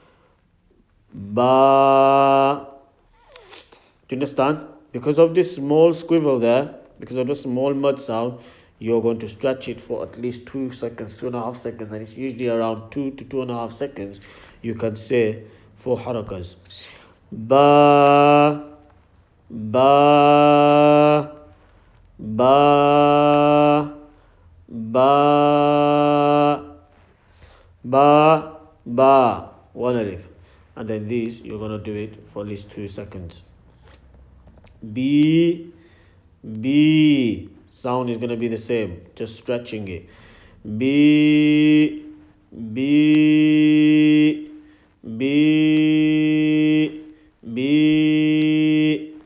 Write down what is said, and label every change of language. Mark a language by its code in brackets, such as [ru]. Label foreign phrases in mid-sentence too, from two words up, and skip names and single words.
[en] Ba. Do you understand? Because of this small squivel there, because of the small mud sound, you're going to stretch it for at least 2 seconds, 2.5 seconds, and it's usually around 2 to 2.5 seconds. You can say 4 harakas. Ba, ba, ba, ba, ba, ba. 1 alif. And then these, you're going to do it for at least 2 seconds. B, B. Sound is going to be the same, just stretching it. B, B, B, B.